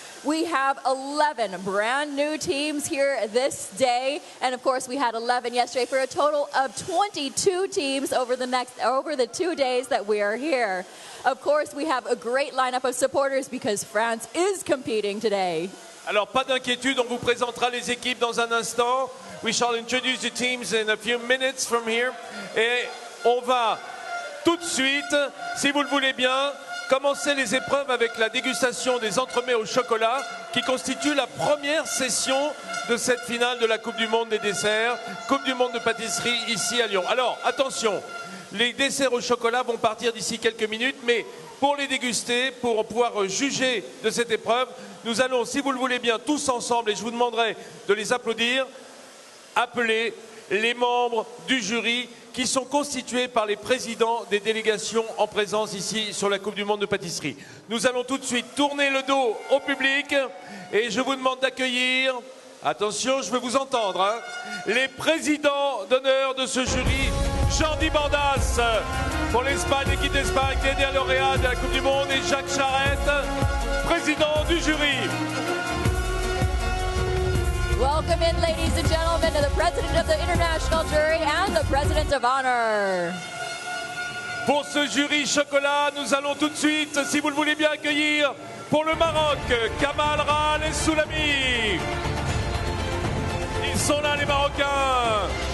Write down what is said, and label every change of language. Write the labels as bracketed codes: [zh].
[en] We have 11 brand new teams here this day, and of course we had 11 yesterday for a total of 22 teams over the 2 days that we are here. Of course, we have a great lineup of supporters because France is competing today. [fr] Alors, pas d'inquiétude, on vous présentera les équipes dans un instant. [en] We shall introduce the teams in a few minutes from here. [fr] Et on va tout de suite, si vous le voulez bien, commencer les épreuves avec la dégustation des entremets au chocolat qui constitue la première session de cette finale de la Coupe du Monde des desserts, Coupe du Monde de pâtisserie ici à Lyon. Alors, attention, les desserts au chocolat vont partir d'ici quelques minutes, mais pour les déguster, pour pouvoir juger de cette épreuve, nous allons, si vous le voulez bien, tous ensemble, et je vous demanderai de les applaudir, appeler les membres du jury qui sont constitués par les présidents des délégations en présence ici sur la Coupe du Monde de pâtisserie. Nous allons tout de suite tourner le dos au public et je vous demande d'accueillir, attention, je veux vous entendre, hein, les présidents d'honneur de ce jury. Jordi Bordas pour l'Espagne, l'équipe d'Espagne, dernier lauréat de la Coupe du Monde, et Jacques Charette, président du jury. [en] Welcome in, ladies and gentlemen, to the President of the International Jury and the President of Honor. [fr] Pour ce jury chocolat, nous allons tout de suite, si vous le voulez bien, accueillir pour le Maroc, Kamal Ral et Soulami. Ils sont là, les Marocains.